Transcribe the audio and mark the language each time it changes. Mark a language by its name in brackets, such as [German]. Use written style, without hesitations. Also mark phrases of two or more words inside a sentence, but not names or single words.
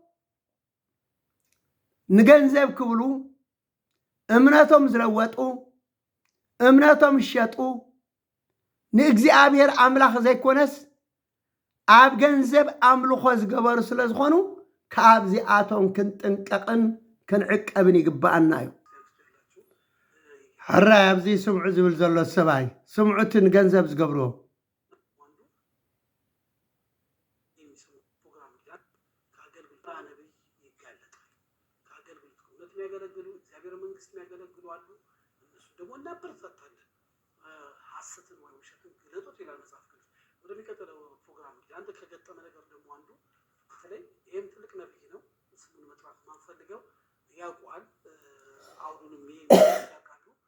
[Tigrinya] ንገንዘብ ክብሉ እምነቶም ዝለወጡ እምነቶም ዝሸጡ ንእግዚኣብሔር ኣምላኽ ዘይኮነስ ኣብ ገንዘብ ኣምልኾ ዝገበሩ ስለ ዝኾኑ ካብዚኣቶም ክንጥንቀቕን ክንዕቀብን ይግብኣና እዩ ሕራይ ኣብዚ ስምዑ ዝብል ዘሎ ሰብኣይ ስምዑቲ ንገንዘብ ዝገብርዎ [Amharic] የሚያገለግሉ እግዚአብሔር መንግስት የሚያገለግሉ አሉ። እነሱ ደግሞ እናበረታታለን። ሐሰትን ወይ ውሸትን ግለጡት ይላል መጽሐፍ ቅዱስ። ወደሚቀጥለው ፕሮግራም አንድ ከገጠመ ነገር ደግሞ አንዱ በተለይ ይህም ትልቅ ነብይ ነው። ስሙን መጥራት ማንፈልገው ያውቋል። አውዱንም ያውቃሉ።